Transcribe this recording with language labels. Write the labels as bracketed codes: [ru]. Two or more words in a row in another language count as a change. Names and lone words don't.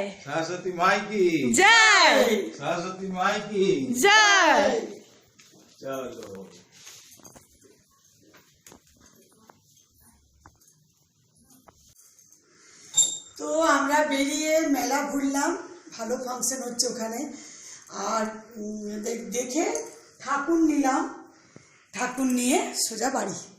[hi] सरस्वती माई की जय, सरस्वती माई की जय। चलो [bn] তো আমরা বেরিয়ে মেলা ঘুরলাম, ভালো ফাংশন হচ্ছে ওখানে। আর দেখে ঠাকুর নিলাম, ঠাকুর নিয়ে সোজা বাড়ি।